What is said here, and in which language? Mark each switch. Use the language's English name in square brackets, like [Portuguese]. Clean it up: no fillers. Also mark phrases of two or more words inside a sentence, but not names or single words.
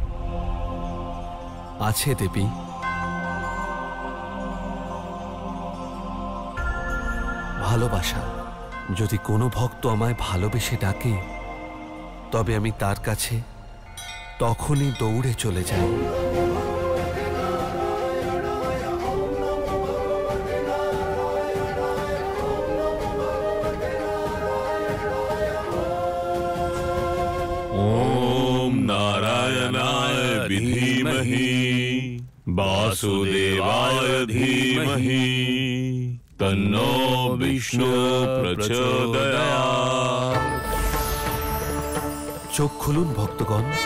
[Bangla] আছে দেবী। ভালোবাসা। যদি কোনো ভক্ত আমায় ভালোবেসে ডাকে, তবে আমি তার কাছে তখনই দৌড়ে চলে যাই। [Sanskrit] ओम नारायणाय विधीमहि वासुदेवाय धीमहि तन्नो विष्णु प्रचोदयात्। [Bangla] চোখ খুলুন ভক্তগণ।